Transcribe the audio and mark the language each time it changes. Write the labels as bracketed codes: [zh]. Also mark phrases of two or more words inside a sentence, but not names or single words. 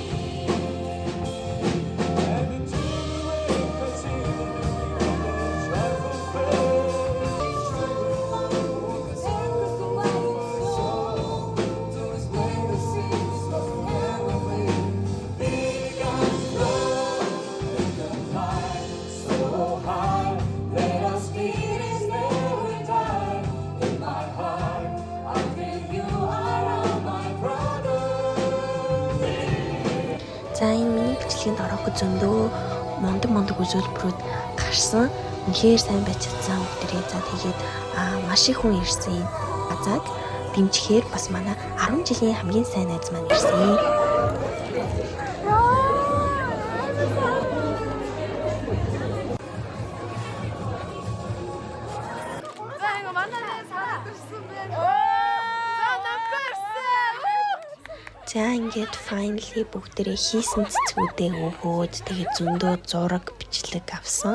[en] And into the way I see the travel so high, let us meet and never die. In my heart, I feel you are all my brothers. [mn] За энэ миний бичлэгэнд ороогүй зөндөө мондөг үзүүлбэрүүд гарсан. Үнэхээр сайн байж чадсан бүгдээ. За тэгээд маш их хүн ирсэн. Азаг дэмжихээр бас манай 10 жилийн хамгийн сайн найз маань ирсэн. За ингээд finally бүгдээ хийсэн цэцгүүдээ өгөөд тэгээд зөндөө зураг бичлэг авсан.